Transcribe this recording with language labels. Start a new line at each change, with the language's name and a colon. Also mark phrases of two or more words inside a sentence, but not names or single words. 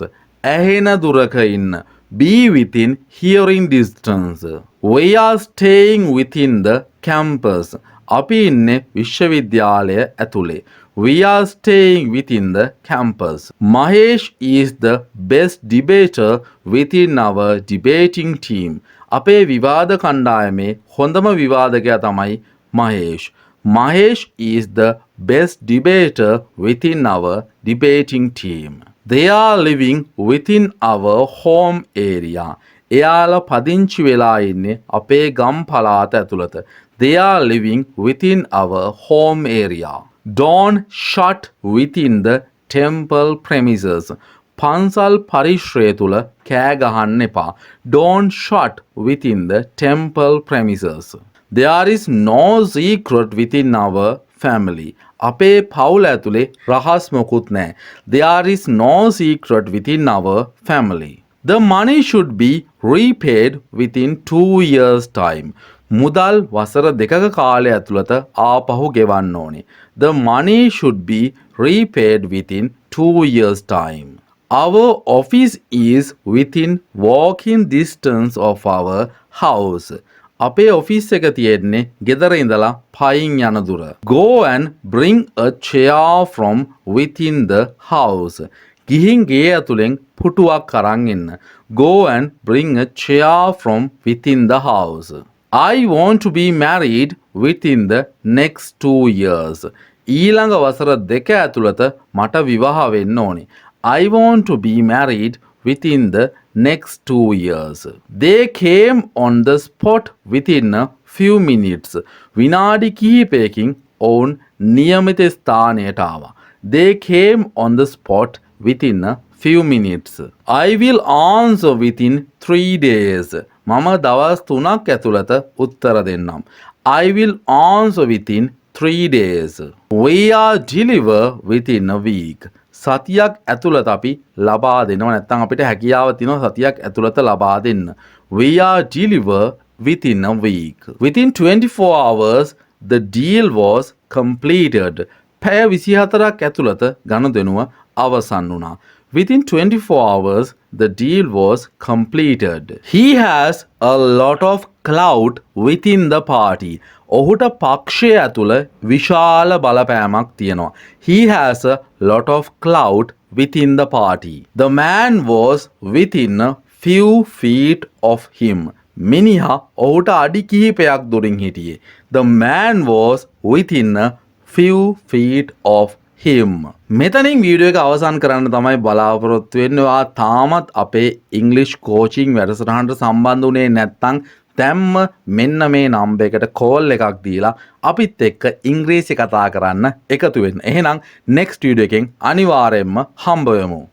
Sinhala: ඇහෙන දුරක ඉන්න.
English: Be within hearing distance. We are staying within the campus.
Sinhala: අපි ඉන්නේ විශ්වවිද්‍යාලය ඇතුලේ.
English: We are staying within the campus. Mahesh is the best debater within our debating team.
Sinhala: අපේ විවාද කණ්ඩායමේ හොඳම විවාදකයා තමයි Mahesh.
English: Mahesh is the best debater within our debating team. They are living within our home area.
Sinhala: එයාලා පදිංචි වෙලා ඉන්නේ අපේ ගම් පළාත ඇතුළත.
English: They are living within our home area. Don't shut within the temple premises.
Sinhala: පන්සල් පරිශ්‍රය තුල කෑ ගහන්න එපා.
English: Don't shut within the temple premises. There is no secret within our family.
Sinhala: අපේ පවුල ඇතුලේ රහස් මොකුත් නැහැ.
English: There is no secret within our family. The money should be repaid within 2 years' time.
Sinhala: මුදල් වසර දෙකක කාලය ඇතුළත ආපහු ගෙවන්න ඕනේ.
English: The money should be repaid within 2 years' time. Our office is within walking distance of our house.
Sinhala: අපේ ඔෆිස් එක තියෙන්නේ ගෙදර ඉඳලා පයින් යන දුර.
English: Go and bring a chair from within the house.
Sinhala: ගිහින් ගේ ඇතුලෙන් පුටුවක් අරන් එන්න.
English: Go and bring a chair from within the house. I want to be married within the next 2 years.
Sinhala: ඊළඟ වසර දෙක ඇතුළත මට විවාහ වෙන්න ඕනේ.
English: I want to be married within the next 2 years. They came on the spot within a few minutes.
Sinhala: විනාඩි කිහිපයකින් ඔවුන් නියමිත ස්ථානයට ආවා.
English: They came on the spot within a few minutes. I will answer within 3 days.
Sinhala: මම දවස් 3ක් ඇතුළත උත්තර දෙන්නම්.
English: I will answer within 3 days. We are deliver within a week.
Sinhala: සතියක් ඇතුළත අපි ලබා දෙනවා. නැත්නම් අපිට හැකියාව තියෙනවා සතියක් ඇතුළත ලබා දෙන්න.
English: We are deliver within a week. Within 24 hours the deal was completed.
Sinhala: පැය 24ක් ඇතුළත ගනුදෙනුව අවසන් වුණා.
English: Within 24 hours, the deal was completed. He has a lot of clout within the party.
Sinhala: ඔහුට පක්ෂය ඇතුළ විශාල බලපෑමක් තියෙනවා.
English: He has a lot of clout within the party. The man was within a few feet of him.
Sinhala: මිනිහා ඔහුට අඩි කිහිපයක් දුරින් හිටියේ.
English: The man was within a few feet of him.
Sinhala: මෙතනින් වීඩියෝ එක අවසන් කරන්න තමයි බලාපොරොත්තු වෙන්නේ. ඔයා තාමත් අපේ ඉංග්‍රීසි කෝචින් වැඩසටහනට සම්බන්ධ වුණේ නැත්නම් දැම්ම මෙන්න මේ නම්බර් එකට කෝල් එකක් දීලා අපිත් එක්ක ඉංග්‍රීසි කතා කරන්න එකතු වෙන්න. එහෙනම් next වීඩියෝ එකෙන් අනිවාර්යයෙන්ම හම්බ වෙමු.